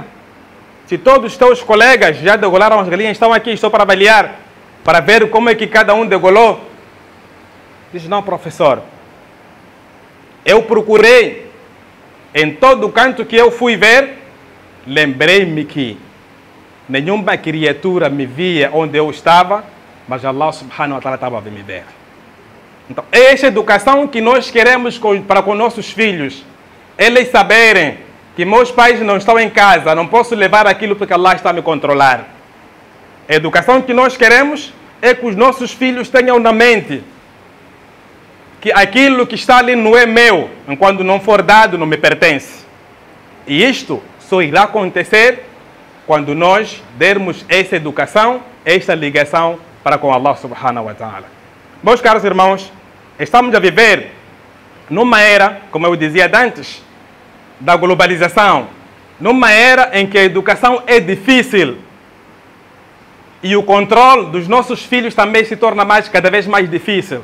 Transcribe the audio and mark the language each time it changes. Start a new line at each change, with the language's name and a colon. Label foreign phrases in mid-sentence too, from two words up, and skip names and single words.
Portuguese: Se todos os teus colegas já degolaram as galinhas, estão aqui, estou para avaliar, para ver como é que cada um degolou. Diz: não, professor. Eu procurei em todo canto que eu fui ver, lembrei-me que nenhuma criatura me via onde eu estava, mas
Arabic: الله سبحانه وتعالى
Portuguese: estava a me ver. Então, é esta educação que nós queremos para com nossos filhos. Eles saberem que meus pais não estão em casa, não posso levar aquilo porque Allah está a me controlar. A educação que nós queremos é que os nossos filhos tenham na mente que aquilo que está ali não é meu, enquanto não for dado, não me pertence. E isto só irá acontecer quando nós dermos essa educação, esta ligação para com
Arabic: الله سبحانه وتعالى.
Portuguese: Meus caros irmãos, estamos a viver numa era, como eu dizia antes, da globalização, numa era em que a educação é difícil e o controle dos nossos filhos também se torna cada vez mais difícil.